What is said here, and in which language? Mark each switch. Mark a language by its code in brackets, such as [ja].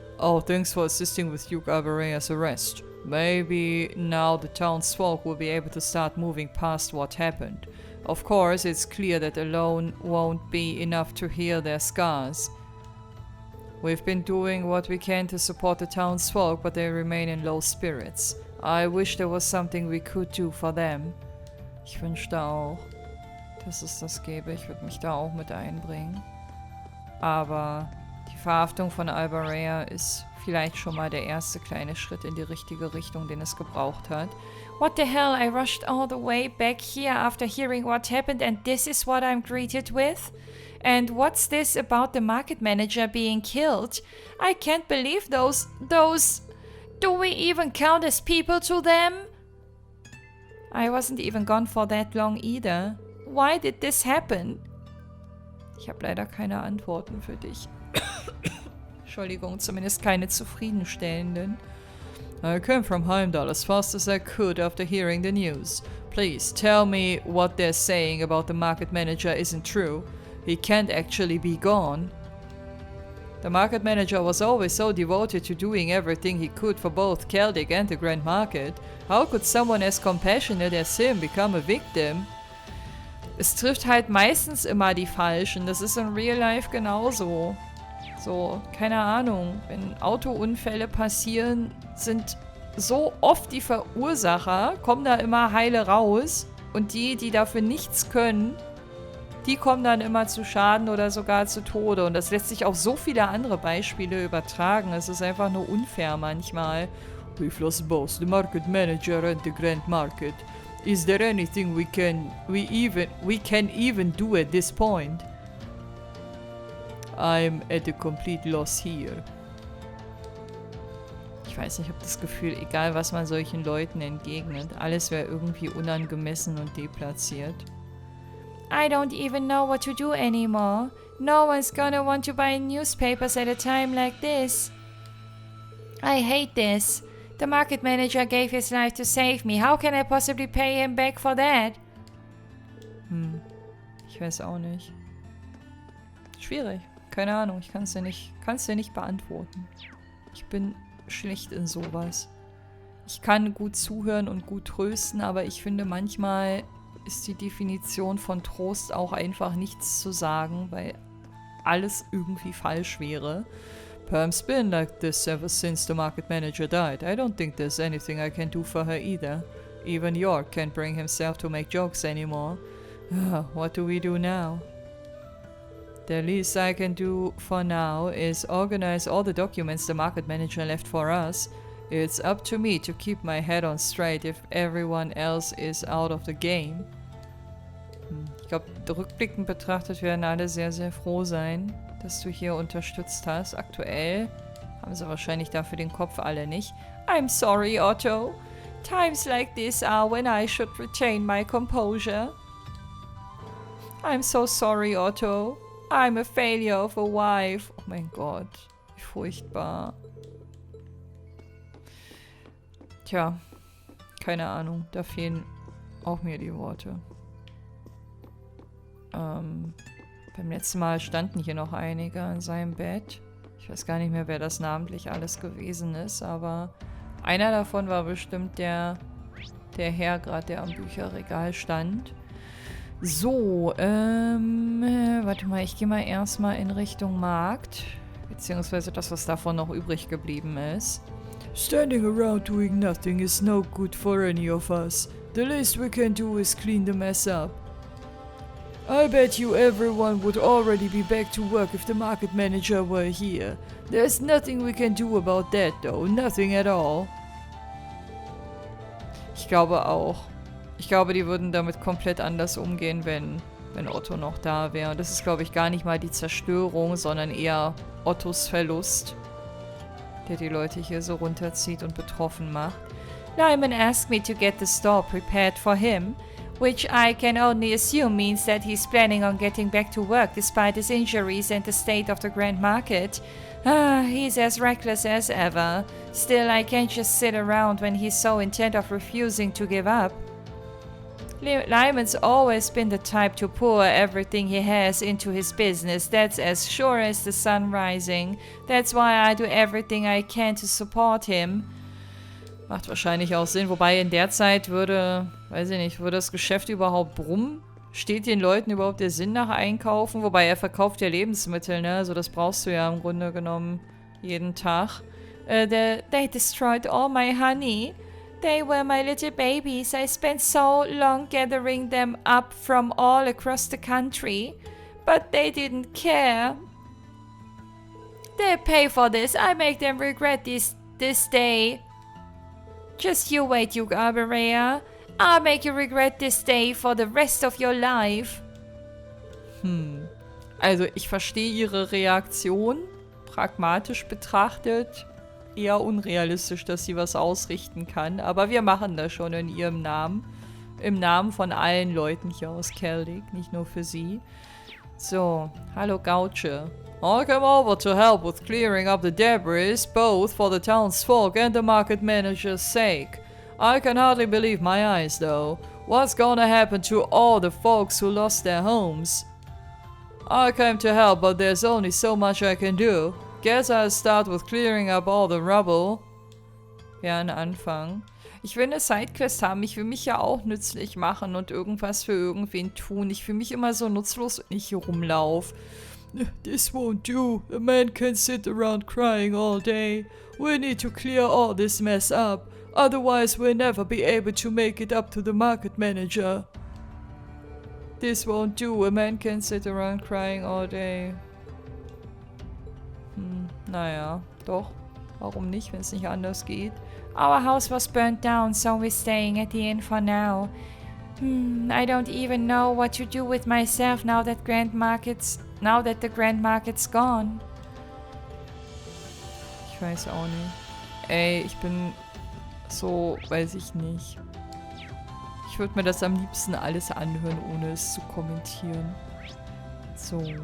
[en] Oh, thanks for assisting with Duke Alvarea's arrest. Maybe now the townsfolk will be able to start moving past what happened. Of course, it's clear that alone won't be enough to heal their scars. We've been doing what we can to support the townsfolk, but they remain in low spirits. I wish there was something we could do for them. [de] Ich wünschte auch, dass es das gäbe. Ich würde mich da auch mit einbringen. Aber die Verhaftung von Alvarea ist vielleicht schon mal der erste kleine Schritt in die richtige Richtung, den es gebraucht hat. [en] What the hell? I rushed all the way back here after hearing what happened, and this is what I'm greeted with? And what's this about the market manager being killed? I can't believe those... Do we even count as people to them? I wasn't even gone for that long either. Why did this happen? [de] Ich habe leider keine Antworten für dich. Entschuldigung, zumindest keine zufriedenstellenden. [en] I came from Heimdall as fast as I could after hearing the news. Please tell me what they're saying about the market manager isn't true. He can't actually be gone. The market manager was always so devoted to doing everything he could for both Celtic and the Grand Market. How could someone as compassionate as him become a victim? [de] Es trifft halt meistens immer die Falschen. Das ist in Real Life genauso. So, keine Ahnung. Wenn Autounfälle passieren, sind so oft die Verursacher, kommen da immer heile raus. Und die dafür nichts können, die kommen dann immer zu Schaden oder sogar zu Tode. Und das lässt sich auf so viele andere Beispiele übertragen. Es ist einfach nur unfair manchmal. [en] We've lost both the market manager and the Grand Market. Is there anything we can even do at this point? I'm at a complete loss here. [de] Ich weiß nicht, ich habe das Gefühl, egal was man solchen Leuten entgegnet, alles wäre irgendwie unangemessen und deplatziert. [en] I don't even know what to do anymore. No one's gonna want to buy newspapers at a time like this. I hate this. The market manager gave his life to save me. How can I possibly pay him back for that? [de] Ich weiß auch nicht. Schwierig. Keine Ahnung, ich kann es dir nicht beantworten. Ich bin schlecht in sowas. Ich kann gut zuhören und gut trösten, aber ich finde, manchmal ist die Definition von Trost auch einfach nichts zu sagen, weil alles irgendwie falsch wäre. [en] Perm's been like this ever since the market manager died. I don't think there's anything I can do for her either. Even York can't bring himself to make jokes anymore. What do we do now? The least I can do for now is organize all the documents the market manager left for us. It's up to me to keep my head on straight if everyone else is out of the game. [de] Ich glaube, rückblickend betrachtet werden alle sehr, sehr froh sein, dass du hier unterstützt hast. Aktuell haben sie wahrscheinlich dafür den Kopf alle nicht. [en] I'm sorry, Otto. Times like this are when I should retain my composure. I'm so sorry, Otto. I'm a failure of a wife. [de] Oh mein Gott, wie furchtbar. Tja, keine Ahnung, da fehlen auch mir die Worte. Beim letzten Mal standen hier noch einige an seinem Bett. Ich weiß gar nicht mehr, wer das namentlich alles gewesen ist, aber einer davon war bestimmt der Herr gerade, der am Bücherregal stand. So, warte mal, ich gehe mal erstmal in Richtung Markt. Beziehungsweise das, was davon noch übrig geblieben ist. [en] Standing around doing nothing is no good for any of us. The least we can do is clean the mess up. I bet you everyone would already be back to work if the market manager were here. There's nothing we can do about that though, nothing at all. [de] Ich glaube auch. Ich glaube, die würden damit komplett anders umgehen, wenn Otto noch da wäre. Und das ist, glaube ich, gar nicht mal die Zerstörung, sondern eher Ottos Verlust, der die Leute hier so runterzieht und betroffen macht. [en] Lyman asked me to get the store prepared for him, which I can only assume means that he's planning on getting back to work despite his injuries and the state of the Grand Market. He's as reckless as ever. Still, I can't just sit around when he's so intent of refusing to give up. Lyman's always been the type to pour everything he has into his business. That's as sure as the sun rising. That's why I do everything I can to support him. [de] Macht wahrscheinlich auch Sinn, wobei in der Zeit würde das Geschäft überhaupt brummen? Steht den Leuten überhaupt der Sinn nach Einkaufen? Wobei er verkauft ja Lebensmittel, ne? Also das brauchst du ja im Grunde genommen jeden Tag. [en] They destroyed all my honey. They were my little babies. I spent so long gathering them up from all across the country. But they didn't care. They pay for this. I make them regret this day. Just you wait, you Arbarea. I'll make you regret this day for the rest of your life. [de] Also ich verstehe ihre Reaktion. Pragmatisch betrachtet eher unrealistisch, dass sie was ausrichten kann. Aber wir machen das schon in ihrem Namen. Im Namen von allen Leuten hier aus Celtic, nicht nur für sie. So, hallo Gauche. [en] I came over to help with clearing up the debris, both for the townsfolk and the market manager's sake. I can hardly believe my eyes, though. What's gonna happen to all the folks who lost their homes? I came to help, but there's only so much I can do. Guess I'll start with clearing up all the rubble. [de] Ja, ein Anfang. Ich will eine Sidequest haben. Ich will mich ja auch nützlich machen und irgendwas für irgendwen tun. Ich fühle mich immer so nutzlos, wenn ich hier rumlaufe. [en] This won't do. A man can't sit around crying all day. We need to clear all this mess up. Otherwise we'll never be able to make it up to the market manager. This won't do. A man can't sit around crying all day. [de] Naja, doch. Warum nicht, wenn es nicht anders geht? [en] Our house was burnt down, so we're staying at the inn for now. I don't even know what to do with myself now that the Grand Market's gone. [de] Ich weiß auch nicht. Ey, ich bin so, weiß ich nicht. Ich würde mir das am liebsten alles anhören, ohne es zu kommentieren. So.